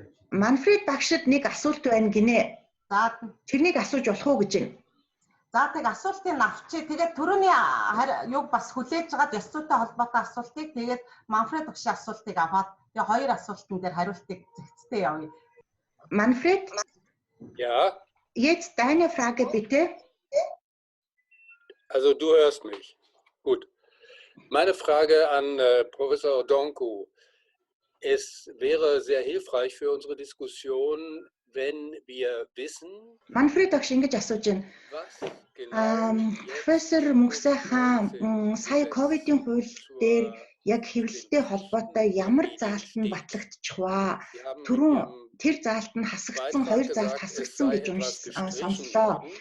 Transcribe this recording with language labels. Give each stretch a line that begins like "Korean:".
Mongolian: Манфред багшид нэг асуулт байна гинэ. За тэрнийг асууж болох уу гэж байна. За тэг асуултыг авчи. Тэгээд түрүүний юг бас хүлээж байгаад ёс зүйтэй холбоотой асуултыг тэгээд Манфред багшийн асуултыг аваад тэгээд хоёр асуултан дээр хариултыг зэгцтэй явъя.
German: Manfred? Ja. Jetzt deine Frage bitte. Also du hörst mich. Gut. Meine Frage an Professor Donku. Es wäre sehr hilfreich für unsere Diskussion, wenn wir wissen,
Mongolian: Манфред багш ингэж асууж байна. Профессор Мөнхсайхан сая ковидын хууль дээр яг хэвлэлтэй холбоотой ямар заалт нь батлагдчих вэ? Түрүүн тэр заалт нь хасагдсан, хоёр заалт хасагдсан гэж сонслоо.